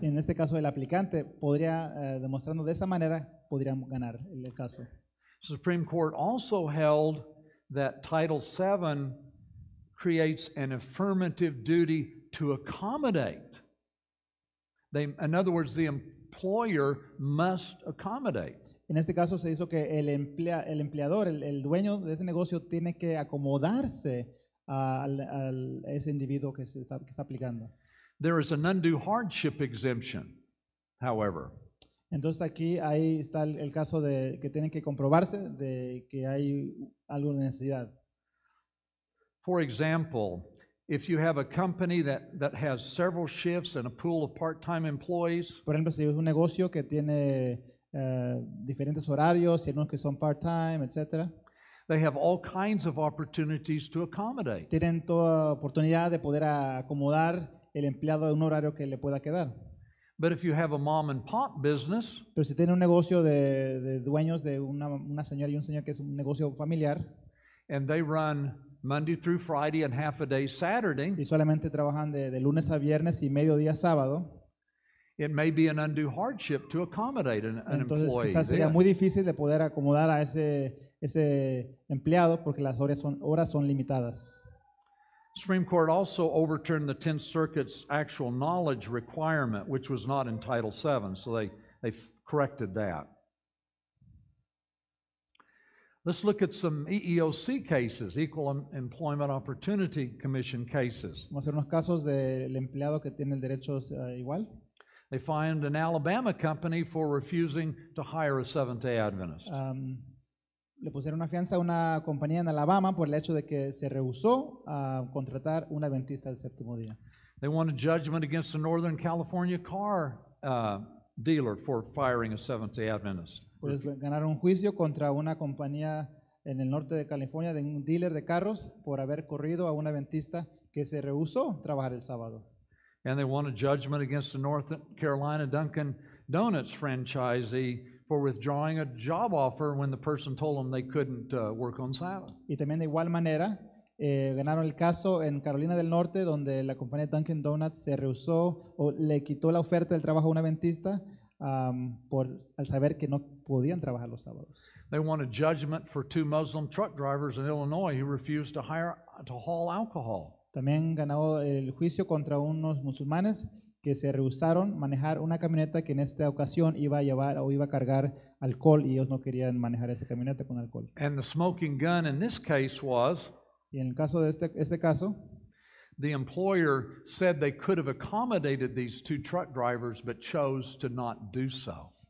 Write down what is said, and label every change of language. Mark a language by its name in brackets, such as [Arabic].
[Spanish] En este caso, el aplicante podría, demostrando de esa manera, podrían ganar el caso. [English] The Supreme Court also held that Title VII creates an affirmative duty to accommodate. In other words, the employer must accommodate. [Spanish] En este caso se hizo que el empleador, el dueño de ese negocio, tiene que acomodarse a ese individuo que está aplicando. [English] There is an undue hardship exemption, however. [Spanish] Entonces aquí ahí está el caso de que tienen que comprobarse de que hay algo de necesidad. [English] For example, if you have a company that has several shifts and a pool of part-time employees, [Spanish] Por ejemplo, si es un negocio que tiene diferentes horarios, y algunos que son part-time, etc., [English] they have all kinds of opportunities to accommodate. [Spanish] tienen toda oportunidad de poder acomodar el empleado a un horario que le pueda quedar. [English] But if you have a mom and pop business, [Spanish] Pero si tiene un negocio de dueños de una señora y un señor que es un negocio familiar [English] and they run Monday through Friday and half a day Saturday, [Spanish] y solamente trabajan de lunes a viernes y mediodía sábado, [English] it may be an undue hardship to accommodate an [Spanish] entonces [English] employee. [Spanish] quizás sería [English] then. [Spanish] muy difícil de poder acomodar a ese empleado porque las horas son limitadas. [English] Supreme Court also overturned the 10th Circuit's actual knowledge requirement, which was not in Title VII, so they corrected that. Let's look at some EEOC cases, Equal Employment Opportunity Commission cases. [Spanish] Vamos a hacer unos casos del empleado que tiene el derecho igual. [English] They fined an Alabama company for refusing to hire a Seventh-day Adventist. [Spanish] Le pusieron una fianza a una compañía en Alabama por el hecho de que se rehusó a contratar un adventista del séptimo día. [English] They won a judgment against a Northern California car dealer for firing a Seventh-day Adventist. [Spanish] Pues ganaron un juicio contra una compañía en el norte de California de un dealer de carros por haber corrido a un adventista que se rehusó trabajar el sábado. [English] And they won a judgment against a North Carolina Dunkin' Donuts franchisee for withdrawing a job offer when the person told them they couldn't work on Sabbath. [Spanish] Y también de igual manera ganaron el caso en Carolina del Norte donde la compañía Dunkin' Donuts se rehusó o le quitó la oferta del trabajo a un adventista al saber que no podían trabajar los sábados. [English] They won a judgment for two Muslim truck drivers in Illinois who refused to haul alcohol. [Spanish] También ganó el juicio contra unos musulmanes que se rehusaron manejar una camioneta que en esta ocasión iba a llevar o iba a cargar alcohol y ellos no querían manejar esa camioneta con alcohol. [English] And the smoking gun in this case was [Spanish] Y en el caso de este caso, [English] the employer said they could have accommodated these two truck drivers but chose to not do so.